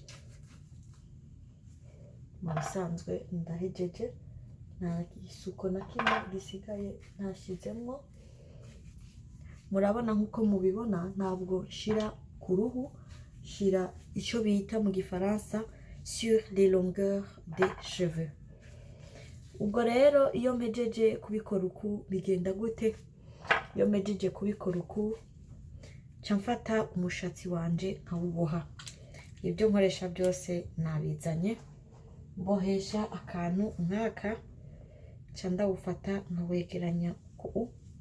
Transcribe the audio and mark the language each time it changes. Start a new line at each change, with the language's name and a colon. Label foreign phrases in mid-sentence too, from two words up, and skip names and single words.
Rundi: Mu bisanzwe ndahejeje, nta gisuko na kimwe gisigaye ntashizemwo. Murabona nkuko mubibona ntabwo shira ku ruhu, shira icyo bita mu gifaransa
French: sur les longueurs des cheveux.
Rundi: Ubwo rero iyo mpejeje kubikora uku bigenda gute? Iyo mpejeje kubikora uku nca mfata umushatsi wanje nkawuboha. Ibyo nkoresha byose nabizanye, mbohesha akantu nk'aka, nca ndawufata nkawegeranya ku.